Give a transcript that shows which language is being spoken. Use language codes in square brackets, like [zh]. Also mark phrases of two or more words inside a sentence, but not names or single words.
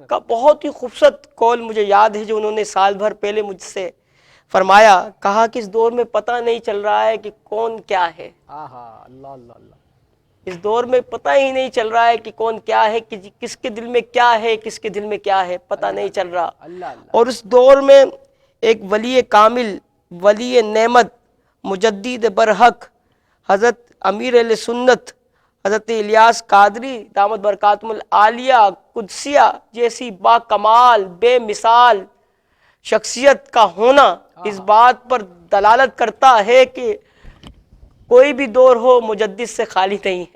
[ur] کا بہت ہی خوبصورت قول مجھے یاد ہے جو انہوں نے سال بھر پہلے مجھ سے فرمایا۔ کہا کہ اس دور میں پتہ نہیں چل رہا ہے کہ کون کیا ہے، آہا، اللہ اللہ اللہ، اس دور میں پتہ ہی نہیں چل رہا ہے کہ کون کیا ہے، کس کے دل میں کیا ہے، کس کے دل میں کیا ہے، پتہ نہیں چل رہا۔ اللہ اللہ اور اس دور میں ایک ولی کامل، ولی نعمت، مجدد برحق، حضرت امیر اہل سنت حضرت الیاس قادری [ar] دامت برکاتہم العالیہ [ur] قدسیہ جیسی با کمال بے مثال شخصیت کا ہونا اس بات پر دلالت کرتا ہے کہ کوئی بھی دور ہو مجدد سے خالی نہیں ہے۔